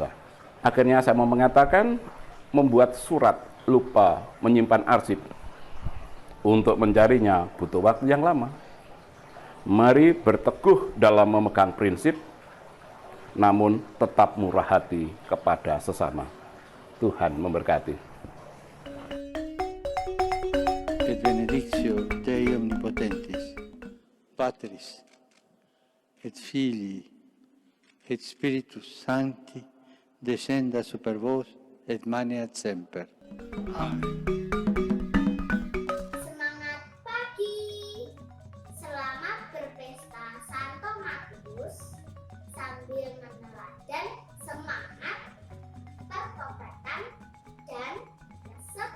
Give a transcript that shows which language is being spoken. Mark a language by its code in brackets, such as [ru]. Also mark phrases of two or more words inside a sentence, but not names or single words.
[id] Akhirnya saya mau mengatakan, membuat surat lupa menyimpan arsip. Untuk mencarinya butuh waktu yang lama. Mari berteguh dalam memegang prinsip, namun tetap murah hati kepada sesama. Tuhan memberkati. [la] Et benedictio Dei omnipotentis, Patris, et Filii, et Spiritus Sancti, descenda super vos et maneat semper. Amen. [id] Semangat pagi. Selamat berpesta Santo Matius sambil meneladan semangat, pertobatan, dan kesetiaan.